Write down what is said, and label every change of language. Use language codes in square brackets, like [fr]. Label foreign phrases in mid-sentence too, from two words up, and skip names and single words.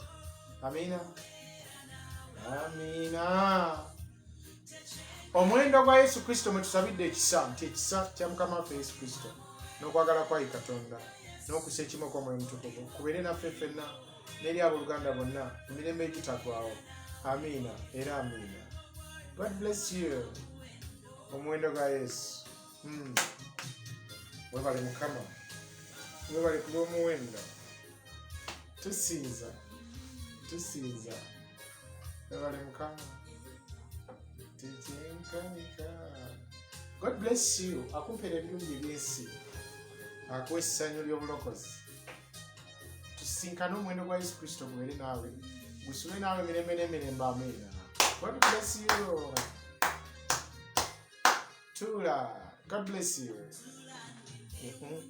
[lg] Amiina. Amiina. Omuwendo gwa Yesu Kristo mwe tusabidde ekisa nti ekisa kya Mukama waffe Yesu Kristo n'okwagala kwa Katonda n'okusa ekimo kw'omwoyo omutukuvu kubeere naffe ffenna n'eri abooluganda bonna emirembe egitagwawo. Amiina era amiina. [en] God bless you. [lg] Omuwendo gwa Yesu. Webale Mukama. Webale ku lw'omuwendo. Tusinza. Webale Mukama. Tekyenkanika. [en] God bless you. [lg] Akumpera ebirungi eby'ensi. Akuwa essanyu ly'obulokozi. Tusinkane omuwendo gwa Yesu Kristo gubeere naawe. Gusule naawe emirembe n'emirembe. [en] Amen. God bless you. Tula. God bless you.